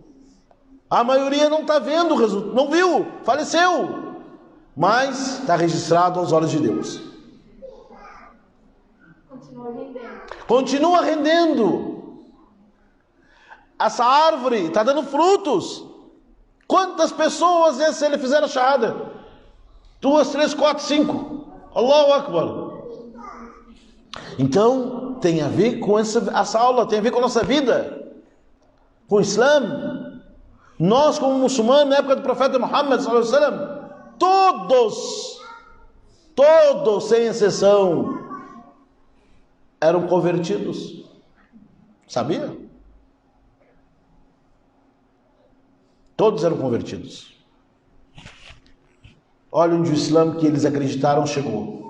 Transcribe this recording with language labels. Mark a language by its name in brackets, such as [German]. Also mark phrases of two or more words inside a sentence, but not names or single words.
[Portuguese] A maioria não está vendo o resultado, não viu, faleceu, mas está registrado aos olhos de Deus. Continua rendendo. Essa árvore está dando frutos. Quantas pessoas ele fizeram a shahada? 2, 3, 4, 5. [Arabic] الله أكبر. [Portuguese] Então tem a ver com essa aula, tem a ver com a nossa vida, com o Islã. Nós como muçulmanos, na época do profeta Muhammad [Arabic] صلى الله عليه وسلم, [Portuguese] todos sem exceção eram convertidos. Sabia? Todos eram convertidos. Olha onde o Islã que eles acreditaram chegou.